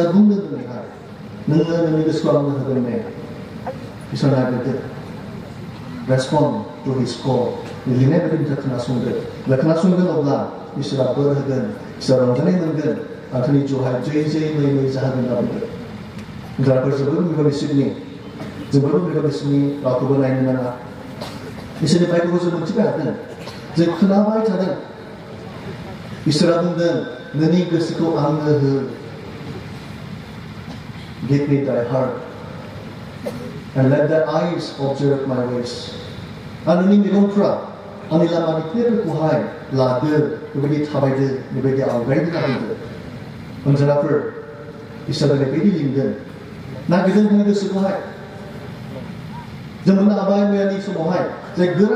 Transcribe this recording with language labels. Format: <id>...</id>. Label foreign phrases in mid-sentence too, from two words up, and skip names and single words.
<brx>बुंदों दिनैहाय नोङो नोंनि गोसोखौ आंनो होगोन ने इसोरा नागिरदो</brx> <en>respond to his call</en> <brx>लिरनाय बायदि नोंथाङा खोनासंदो खोनासंगोन अब्ला इसोरा बोर होगोन इसोरा रंजानाय मोनगोन आरो दिनै जिउहाय जै जै मै मै जाहोगोन लाबोगोन जायफोर जोबोद बिबार बिसोरनि जोबोद बिबार बिसोरनि रावखौबो नायनो नाङा इसोरनि बाइबेलखौ जों मोनथिबाय थादों जों खोनाबाय थादों इसोरा बुंदों नोंनि गोसोखौ आंनो हो</brx> <en>give me thy heart and let the eyes observe my ways</en> <brx>आरो नोंनि मेगनफ्रा आंनि लामानि खोथाफोरखौहाय लादो बेबायदि थाबायदो बेबायदि आवगायनो लाबोदो अनजाराफोर इसोरा बेबायदि लिंदों नागिरदों नोंनि गोसोखौहाय जों मोननो हाबाय मैयानि समावहाय जे गोरा</brx>